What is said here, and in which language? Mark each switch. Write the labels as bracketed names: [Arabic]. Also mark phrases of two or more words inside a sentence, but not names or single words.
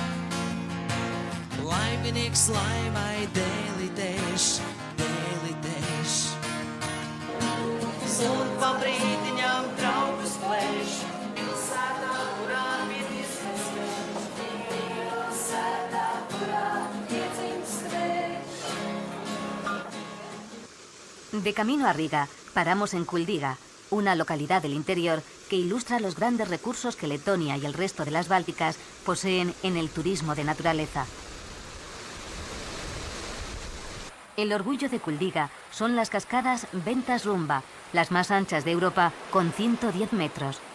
[Latvian] Laiminieks laimai dēlidēš, dēlidēš. Un pa brīdiņām draugus plēš, pilsētā, kurā piedzimst vējš, pilsētā, kurā piedzimst vējš. [Spanish] De camino a Riga, paramos en Kuldiga, una localidad del interior que ilustra los grandes recursos que Letonia y el resto de las Bálticas poseen en el turismo de naturaleza. El orgullo de Kuldiga son las cascadas Ventas Rumba, las más anchas de Europa, con 110 metros.